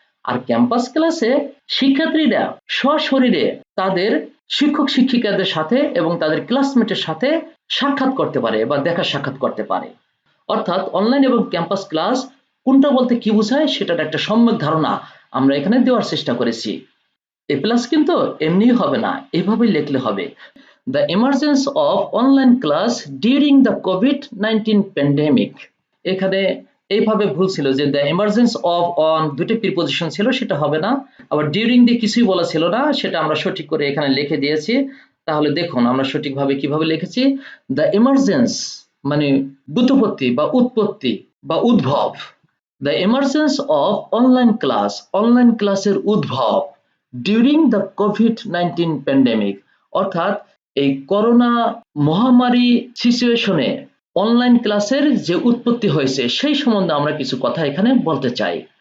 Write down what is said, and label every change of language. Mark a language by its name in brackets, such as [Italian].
[Bangla] আর campus ক্লাসে শিক্ষার্থীরা সশরীরে তাদের শিক্ষক শিক্ষিকাদের সাথে এবং তাদের ক্লাসমেটের সাথে সাক্ষাৎ করতে পারে বা দেখা সাক্ষাৎ করতে পারে। অর্থাৎ অনলাইন এবং ক্যাম্পাস ক্লাস কোনটা বলতে কি বোঝায় সেটার একটা সম্যক ধারণা আমরা এখানে দেওয়ার চেষ্টা করেছি। এ প্লাস কিন্তু এমনি হবে না, এভাবেই লিখলে হবে। [English] The emergence of online class during the COVID-19 pandemic, [Bangla] এখানে এইভাবে ভুল ছিল যে [English] the emergence of on [Bangla] দুটো প্রিপজিশন ছিল, সেটা হবে না। আবার ডিউরিং দিয়ে কিছুই বলা ছিল না, সেটা আমরা সঠিক করে এখানে লিখে দিয়েছি। তাহলে দেখুন আমরা সঠিকভাবে কিভাবে লিখেছি। the emergence মানে ব্যুৎপত্তি বা উৎপত্তি বা উদ্ভব। [English] The emergence of online class, [Bangla] online ক্লাসের উদ্ভব [English] during the COVID-19 pandemic, [Bangla] অর্থাৎ এই করোনা মহামারী সিচুয়েশনে অনলাইন ক্লাসের যে উৎপত্তি হয়েছে সেই সম্বন্ধে আমরা কিছু কথা এখানে বলতে চাই।